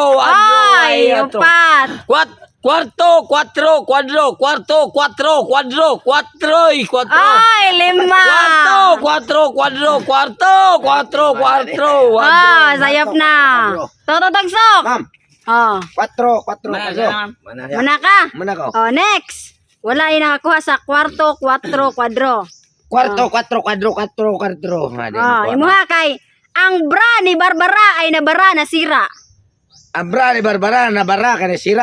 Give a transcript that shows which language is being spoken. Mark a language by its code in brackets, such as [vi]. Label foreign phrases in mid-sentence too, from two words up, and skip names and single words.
[hil] Oy, upat. Kwarto, kwatro, kwadro. Kwarto, kwatro, kwadro. Kwatroy, kwatro. Oy, lima. Kwarto, kwadro. Kwarto, kwatro, kwadro. Oh, sayop na. Tototagsok. Ma'am, Oh, kwatro, Mana kwadro. na, ma'am? muna ka. Mana ko? Oh, next. Wala yung nakakuha sa kwarto, kwatro, kwadro. Kwarto, kwatro, kwadro, kwadro. Oh, imuha kay [tl] ang bra ni Barbara ay nabara nasira. Abra ni Barbara na bara ka na sira.